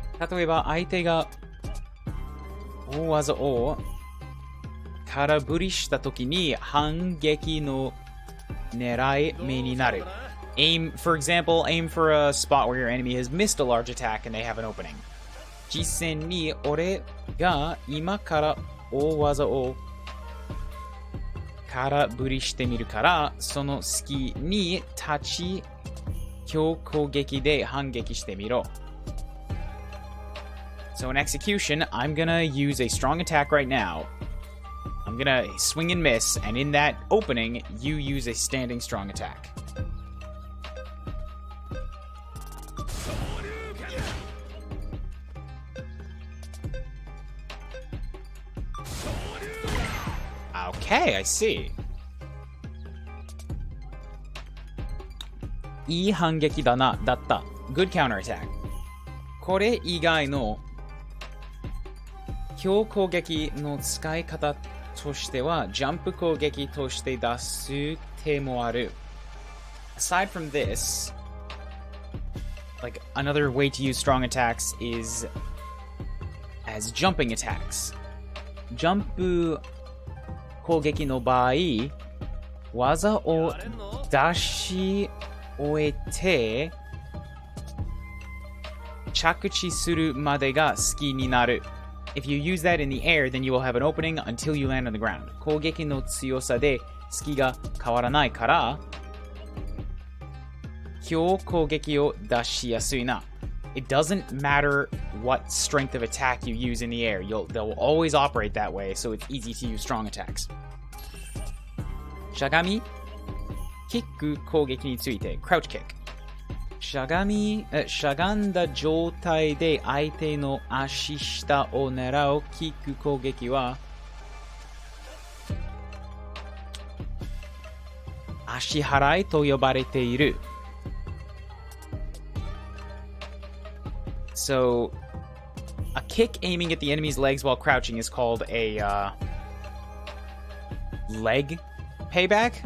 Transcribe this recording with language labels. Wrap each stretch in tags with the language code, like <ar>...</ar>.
<ja>例えば、相手が大技を空振りしたときに反撃の狙い目になる。</ja> <en>For example, aim for a spot where your enemy has missed a large attack and they have an opening.</en> <ja>実戦に俺が今から大技を空振りしてみるから、その隙に立ち強攻撃で反撃してみろ。</ja> <en>So in execution, I'm gonna use a strong attack right now. I'm gonna swing and miss, and in that opening, you use a standing strong attack. Okay, I see.</en> <ja>いい反撃だな、だった。</ja> <en>Good counterattack.</en> <ja>これ以外の強攻撃の使い方としては、ジャンプ攻撃として出す手もある。</ja> <en>Aside from this, like another way to use strong attacks is as jumping attacks.</en> <ja>ジャンプ攻撃の場合、技を出し終えて着地するまでが隙になる。</ja> <en>If you use that in the air, then you will have an opening until you land on the ground.</en> <ja>攻撃の強さで隙が変わらないから、強攻撃を出しやすいな。</ja> <en>It doesn't matter what strength of attack you use in the air. They'll always operate that way, so it's easy to use strong attacks.</en> <ja>しゃがみ、キック攻撃について、</ja> <en>crouch kick。</en> <ja>しゃがんだ状態で相手の足下を狙うキック攻撃は、足払いと呼ばれている。</ja> <en>So, a kick aiming at the enemy's legs while crouching is called a leg payback?</en>